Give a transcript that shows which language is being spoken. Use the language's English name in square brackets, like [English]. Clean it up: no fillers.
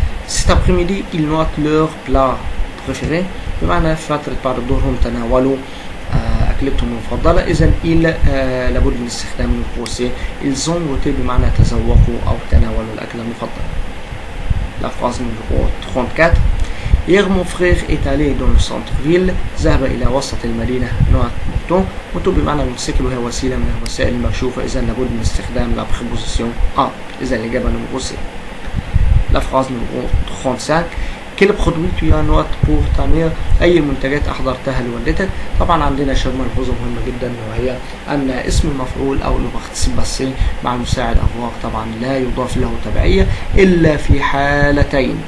[French] cet après-midi ils notent leur plat préféré [Arabic] بمعنى في فترة بعد الظهر هم تناولوا أكلتهم المفضلة. إذا لابد من استخدام البروسي [French] ils ont goûté [Arabic] بمعنى تذوقوا أو تناولوا الأكل المفضل. [French] La phrase numéro 34. Hier mon frère est allé dans le centre-ville. [Arabic] ذهب إلى وسط المدينة نوع موتو. موتو بمعنى الموتوسيكل، وهي وسيلة من الوسائل المكشوفة. إذا لابد من استخدام [French] la préposition a. [Arabic] إذا الإجابة نمرو سي. [French] La phrase numéro 35. Quel produit tu as noté pour ta mère؟ [Arabic] أي المنتجات أحضرتها لوالدتك؟ طبعا عندنا شبه ملحوظة مهمة جدا، وهي أن اسم المفعول أو لو باسي مع المساعد أفواق طبعا لا يضاف له تبعية إلا في حالتين.